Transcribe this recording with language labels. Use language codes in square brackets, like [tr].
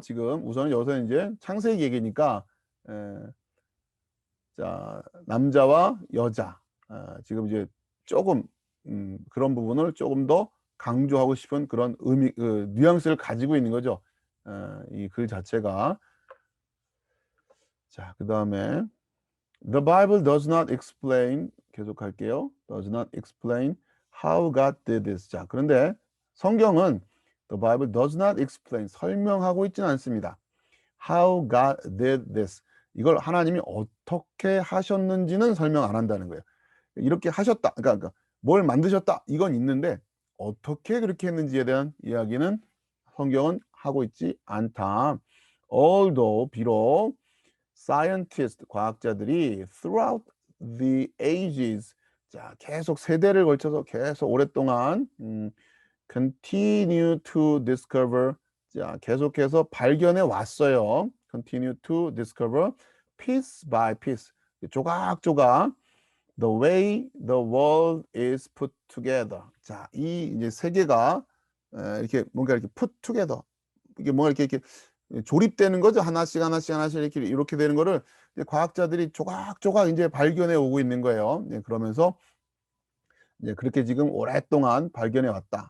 [ko] 지금 우선은 여기서 이제 창세기 얘기니까 자, 남자와 여자 지금 이제 조금 그런 부분을 조금 더 강조하고 싶은 그런 의미, 뉘앙스를 가지고 있는 거죠. 이 글 자체가. 자, 그 다음에 [en] The Bible does not explain [ko] 계속할게요. [en] does not explain how God did this. [ko] 자, 그런데 성경은 [en] The Bible does not explain [ko] 설명하고 있지는 않습니다. [en] How God did this. [ko] 이걸 하나님이 어떻게 하셨는지는 설명 안 한다는 거예요. 이렇게 하셨다. 그러니까 뭘 만드셨다. 이건 있는데 어떻게 그렇게 했는지에 대한 이야기는 성경은 하고 있지 않다. Although 비록 scientists 과학자들이 [en] throughout the ages [ko] 자, 계속 세대를 걸쳐서 계속 오랫동안 [en] continue to discover [ko] 자, 계속해서 발견해 왔어요. [en] continue to discover piece by piece [ko] 조각조각 [en] the way the world is put together. [ko] 자, 이 이제 세계가 이렇게 뭔가 이렇게 [en] put together [ko] 이게 뭔가 이렇게 조립되는 거죠. 하나씩 이렇게 되는 거를 과학자들이 조각조각 이제 발견해 오고 있는 거예요. 그러면서 이제 그렇게 지금 오랫동안 발견해 왔다.